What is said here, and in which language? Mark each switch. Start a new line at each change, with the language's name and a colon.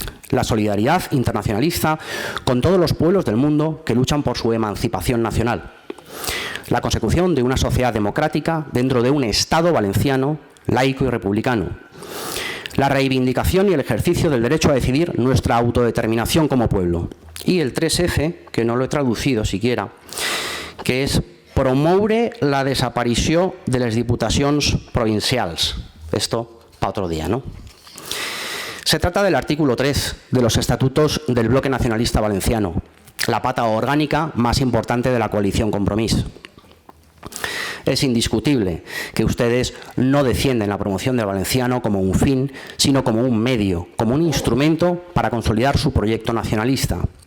Spanish: La solidaridad internacionalista con todos los pueblos del mundo que luchan por su emancipación nacional. La consecución de una sociedad democrática dentro de un Estado valenciano laico y republicano. La reivindicación y el ejercicio del derecho a decidir nuestra autodeterminación como pueblo. Y el 3F, que no lo he traducido siquiera, que
Catalan: és promoure la desaparició de les diputacions provincials.
Spanish: Esto para otro día, ¿no? Se trata del artículo 3 de los estatutos del Bloque Nacionalista Valenciano, la pata orgánica más importante de la coalición Compromís. Es indiscutible que ustedes no defienden la promoción del valenciano como un fin, sino como un medio, como un instrumento para consolidar su proyecto nacionalista.